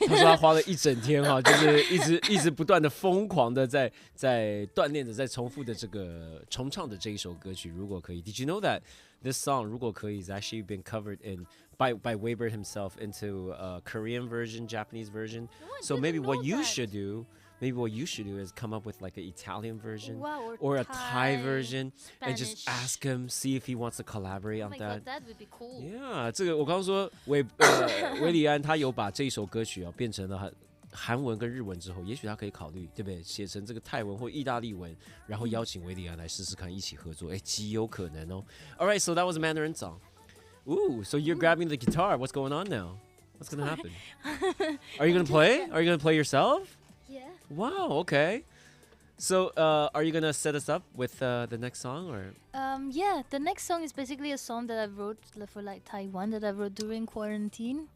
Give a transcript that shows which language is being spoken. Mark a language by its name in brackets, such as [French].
[Chinese] 他说他花了一整天哈，就是一直不断的疯狂的在锻炼着，在重复的这个重唱的这一首歌曲。 [English] 如果可以 ，Did you know that this song 如果可以 is actually been covered by Waybird himself into a Korean version, Japanese version. So maybe what you should do. Maybe what you should do is come up with like an Italian version or a Thai version and just ask him, see if he wants to collaborate on that. God, that would be cool. [Chinese] Yeah, 这个我刚刚说韦礼安他有把这一首歌曲变成了韩文跟日文之后，也许他可以考虑，对不对？写成这个泰文或意大利文，然后邀请维里安来试试看，一起合作，极有可能哦。 [English] All right, so that was a Mandarin song. Ooh, so you're grabbing the guitar. What's going on now? What's gonna happen? Are you gonna play? Are you gonna play yourself? Yeah. Wow. Okay. So, are you gonna set us up with the next song, or? Yeah, the next song is basically a song that I wrote for like Taiwan that I wrote during quarantine.